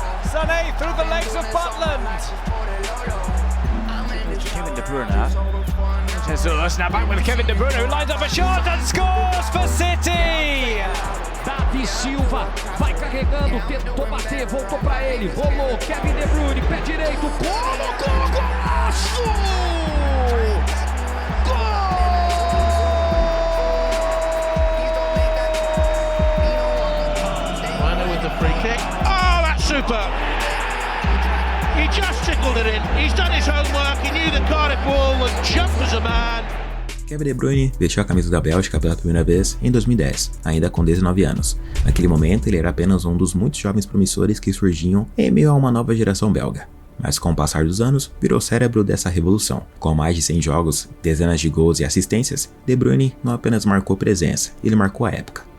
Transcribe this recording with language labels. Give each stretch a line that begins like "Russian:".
English: Sané through the legs of Butland. Kevin De Bruyne. Jesus, now back with Kevin De Bruyne, who lines up a shot and scores for City.
Portuguese: Davi Silva vai carregando, tentou bater, voltou pra ele, rolou, Kevin De Bruyne, pé direito, colocou, golaço!
English: Free kick. Oh, that's super. He just tickled it in. He's done his homework. He knew that Cardiff Ball would jump as a man.
Portuguese: Kevin De Bruyne vestiu a camisa da Bélgica pela primeira vez em 2010, ainda com 19 anos. Naquele momento, ele era apenas um dos muitos jovens promissores que surgiam em meio a uma nova geração belga. Mas com o passar dos anos, virou cérebro dessa revolução. Com mais de 100 jogos, dezenas de gols e assistências, De Bruyne não apenas marcou presença, ele marcou a época.